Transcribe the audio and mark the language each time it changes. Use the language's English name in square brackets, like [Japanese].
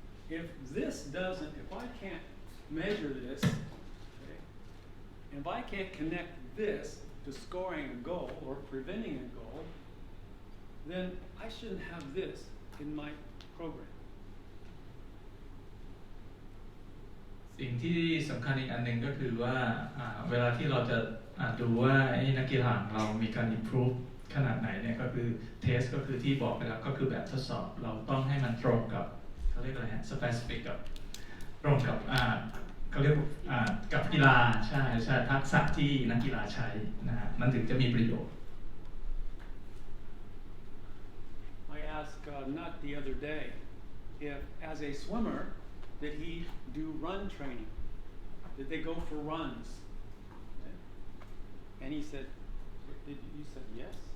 [English] If I can't measure this, okay, if I can't connect this to scoring a goal or preventing a goal, then I shouldn't have this in my program. [Thai] สิ่งที่สำคัญอีกอันหนึ่งก็คือว่าเวลาที่เราจะดูว่าไอ้นักกีฬาของเรามีการ improve ขนาดไหนเนี่ยก็คือ test ก็คือที่บอกไปแล้วก็คือแบบทดสอบเราต้องให้มันตรงกับเขาเรียกอะไรฮะ specific กับตรงกับเขาเรียกกับกีฬาใช่ทักษะที่นักกีฬาใช้นะฮะมันถึงจะมีประโยชน์ [English] I asked Nut the other day if, as a swimmer, did he do run training? Did they go for runs? Okay. And he said, you said yes?